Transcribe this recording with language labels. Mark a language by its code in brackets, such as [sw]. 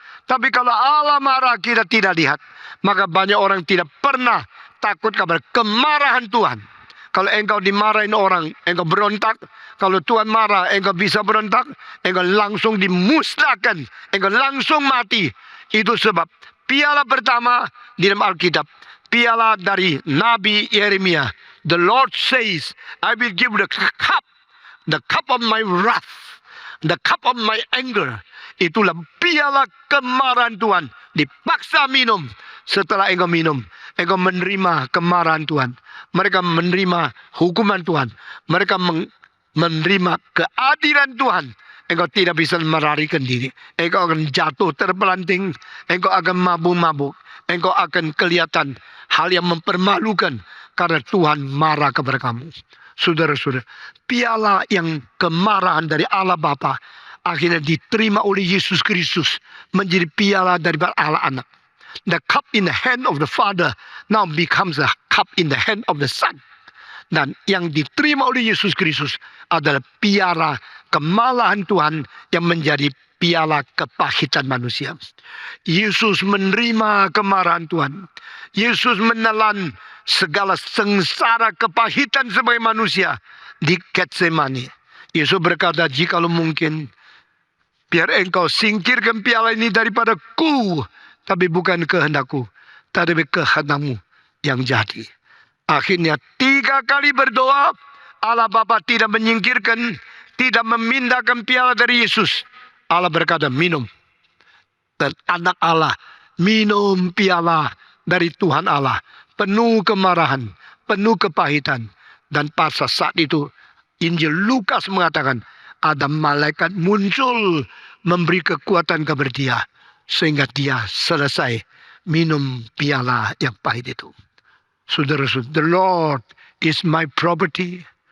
[id] Tapi kalau Allah marah, kita tidak lihat. Maka banyak orang tidak pernah takut kepada kemarahan Tuhan. Kalau engkau dimarahin orang, engkau berontak. Kalau Tuhan marah, engkau bisa berontak. Engkau langsung dimusnahkan. Engkau langsung mati. Itu sebab piala pertama di dalam Alkitab. Piala dari Nabi Yeremia. [en] The Lord says, I will give the cup of my wrath. The cup of my anger. [id] Itulah piala kemarahan Tuhan. Dipaksa minum. Setelah engkau minum, engkau menerima kemarahan Tuhan. Mereka menerima hukuman Tuhan. Mereka menerima keadilan Tuhan. Engkau tidak bisa melarikan diri. Engkau akan jatuh terpelanting. Engkau akan mabuk-mabuk. Engkau akan kelihatan hal yang mempermalukan. Karena Tuhan marah kepada kamu. Saudara-saudara, piala yang kemarahan dari Allah Bapa akhirnya diterima oleh Yesus Kristus menjadi piala dari Allah Anak. [en] The cup in the hand of the Father now becomes a cup in the hand of the Son. [id] Dan yang diterima oleh Yesus Kristus adalah piala kemalahan Tuhan yang menjadi piala kepahitan manusia. Yesus menerima kemarahan Tuhan. Yesus menelan segala sengsara kepahitan sebagai manusia di Getsemani. Yesus berkata, jikalau mungkin, biar engkau singkirkan piala ini daripada ku. Tapi bukan kehendakku, tapi kehendakmu yang jadi. Akhirnya 3 kali berdoa, Allah Bapa tidak menyingkirkan, tidak memindahkan piala dari Yesus. Allah berkata, minum. Dan anak Allah minum piala dari Tuhan Allah. Penuh kemarahan, penuh kepahitan. Dan pada saat itu, Injil Lukas mengatakan, ada malaikat muncul memberi kekuatan kepada dia. Sehingga dia selesai minum piala yang pahit itu. [en] Saudara-saudara, the Lord is my property.